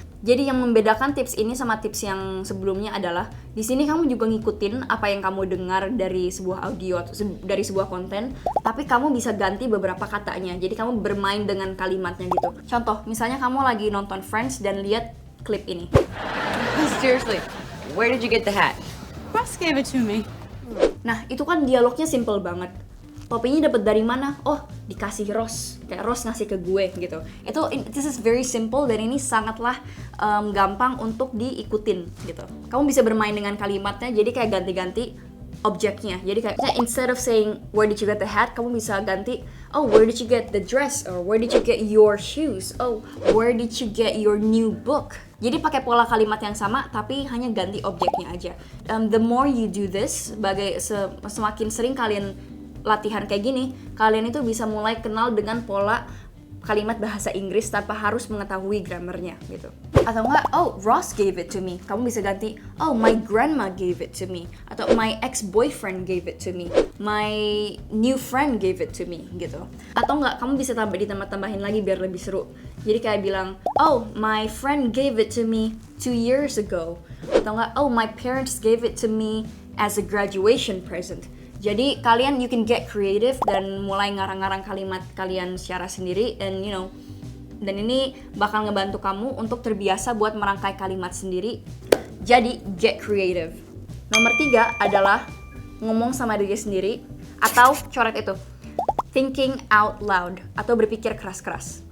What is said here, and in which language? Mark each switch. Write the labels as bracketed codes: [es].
[id] Jadi yang membedakan tips ini sama tips yang sebelumnya adalah di sini kamu juga ngikutin apa yang kamu dengar dari sebuah audio atau dari sebuah konten, tapi kamu bisa ganti beberapa katanya. Jadi kamu bermain dengan kalimatnya gitu. Contoh, misalnya kamu lagi nonton Friends dan lihat klip ini. [en] Seriously, where did you get the hat? Ross gave it to me. [id] Nah, itu kan dialognya simple banget. topinya dapat dari mana? Oh, dikasih Ross, kayak Ross ngasih ke gue gitu. [en] This is very simple [id] dan ini sangatlah gampang untuk diikutin gitu. Kamu bisa bermain dengan kalimatnya, jadi kayak ganti-ganti objeknya. Jadi kayak [en] instead of saying where did you get the hat, [id] kamu bisa ganti, [en] oh where did you get the dress, or where did you get your shoes, oh where did you get your new book. [id] Jadi pakai pola kalimat yang sama tapi hanya ganti objeknya aja. [en] The more you do this, [id] semakin sering kalian latihan kayak gini, kalian itu bisa mulai kenal dengan pola kalimat bahasa Inggris tanpa harus mengetahui grammarnya gitu. Atau enggak, [en] oh Ross gave it to me. [id] Kamu bisa ganti, [en] oh my grandma gave it to me. Atau my ex-boyfriend gave it to me. My new friend gave it to me gitu. [id] Atau enggak, kamu bisa ditambah-tambahin lagi biar lebih seru. Jadi kayak bilang, [en] oh my friend gave it to me 2 years ago. [id] Atau enggak, [en] oh my parents gave it to me as a graduation present. [id] Jadi kalian [en] you can get creative [id] dan mulai ngarang-ngarang kalimat kalian secara sendiri, and dan ini bakal ngebantu kamu untuk terbiasa buat merangkai kalimat sendiri. Jadi [en] get creative. [id] Nomor 3 adalah ngomong sama diri sendiri atau coret itu, [en] thinking out loud [id] atau berpikir keras-keras.